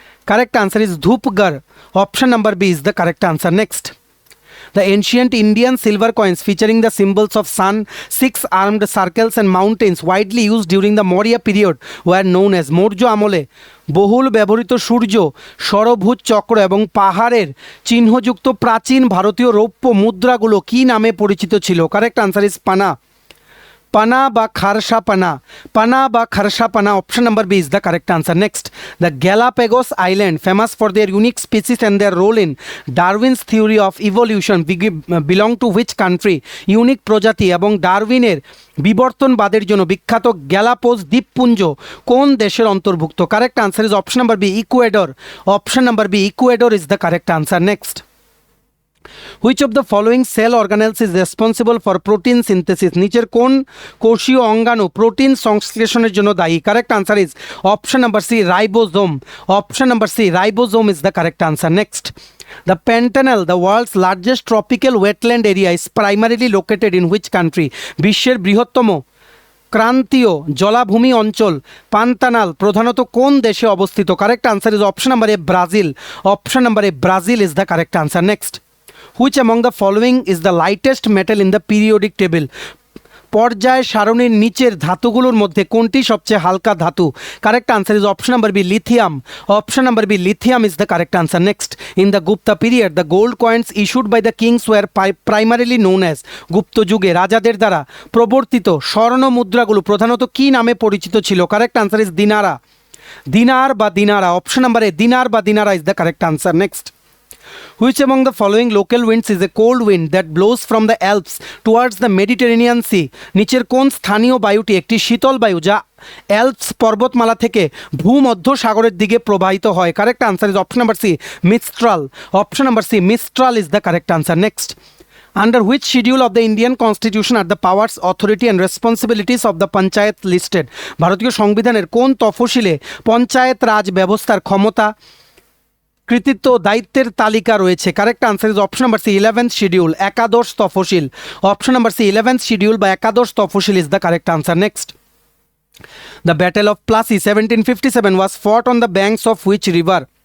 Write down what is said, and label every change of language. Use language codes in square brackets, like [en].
[en] Correct answer is Dhupgarh. Option number B is the correct answer. Next, the ancient Indian silver coins featuring the symbols of sun, six-armed circles and mountains widely used during the Maurya period were known as? [bn] Maurya আমলে বহুল ব্যবহৃত সূর্য, ষড়ভুজ চক্র এবং পাহাড়ের চিহ্নযুক্ত প্রাচীন ভারতীয় রৌপ্য মুদ্রাগুলো কি নামে পরিচিত ছিল? [en] Correct answer is pana. Pana বা খারসা পানা, পানা বা kharsa pana. Option number B is the correct answer. Next, the Galapagos island famous for their unique species and their role in Darwin's theory of evolution belong to which country? [bn] Unique প্রজাতি এবং ডারউইনের বিবর্তনবাদের জন্য বিখ্যাত গ্যালাপোজ দ্বীপপুঞ্জ কোন দেশের অন্তর্ভুক্ত? [en] Correct answer is option number B, Ecuador. Option number B, Ecuador is the correct answer. Next, which of the following cell organelles is responsible for protein synthesis? [bn] নিচের কোন কোষীয় অঙ্গাণু প্রোটিন সংশ্লেষণের জন্য দায়ী? [en] Correct answer is option number C, ribosome. Option number C, ribosome is the correct answer. Next, the Pantanal, the world's largest tropical wetland area, is primarily located in which country? [bn] বিশ্বের বৃহত্তম ক্রান্তীয় জলাভূমি অঞ্চল পান্তানাল প্রধানত কোন দেশে অবস্থিত? [en] Correct answer is option number A Brazil. Option number A Brazil is the correct answer. Next, which among the following is the lightest metal in the periodic table? [bn] পর্যায় সারণীর নিচের ধাতুগুলোর মধ্যে কোনটি সবচেয়ে হালকা ধাতু? [en] Correct answer is option number B lithium. Option number B lithium is the correct answer. Next, in the Gupta period the gold coins issued by the kings were primarily known as. [bn] গুপ্ত যুগে রাজাদের দ্বারা প্রবর্তিত স্বর্ণ মুদ্রাগুলো প্রধানত কী নামে পরিচিত ছিল? [en] Correct answer is dinara. Dinar বা dinara. Option number A dinar বা dinara is the correct answer. Next, which among the following local winds is a cold wind that blows from the Alps towards the Mediterranean Sea? [bn] নিচের কোন স্থানীয় বায়ুটি একটি শীতল বায়ু যা অ্যালপস পর্বতমালা থেকে ভূমধ্য সাগরের দিকে প্রবাহিত হয়? [en] Correct answer is option number C mistral. Option number C mistral is the correct answer. Next, under which schedule of the Indian Constitution are the powers, authority and responsibilities of the panchayat listed? [bn] ভারতীয় সংবিধানের কোন তফসিলে পঞ্চায়েত রাজ ব্যবস্থার ক্ষমতা, কৃতিত্ব, দায়িত্বের তালিকা রয়েছে? [en] correct answer is option number C 11th schedule, [bn] একাদশ তফসিল। [en] option number C 11th schedule [bn] বা একাদশ তফসিল [en] Is the correct answer. Next, the battle of Plassey 1757 was fought on the banks of which river?